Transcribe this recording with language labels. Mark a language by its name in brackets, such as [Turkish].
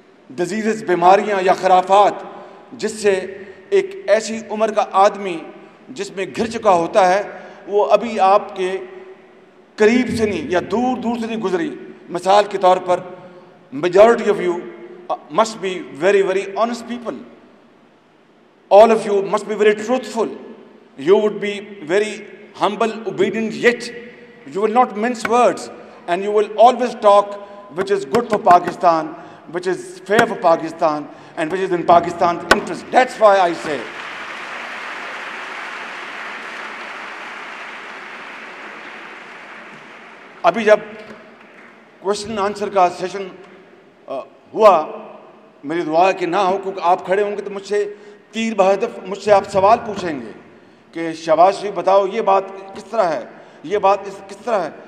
[Urdu] Diseases, بیماریاں یا خرافات جس سے ایک ایسی عمر کا آدمی جس میں گھر چکا ہوتا ہے، وہ ابھی آپ کے قریب سے نہیں یا دور سے نہیں گزری. مثال کے طور پر [English] Majority of you must be very, very honest people. All of you must be very truthful. You would be very humble, obedient, yet you will not mince words, and you will always talk which is good for Pakistan, which is fair for Pakistan, and which is in Pakistan's interest. That's why I say, [Urdu] ابھی جب question answer کا session ہوا، میری دعا ہے کہ نہ ہو، کیونکہ آپ کھڑے ہوں گے تو مجھ سے تیر بہدف مجھ سے آپ سوال پوچھیں گے کہ شہباز شریف بتاؤ یہ بات کس طرح ہے، یہ بات کس طرح ہے.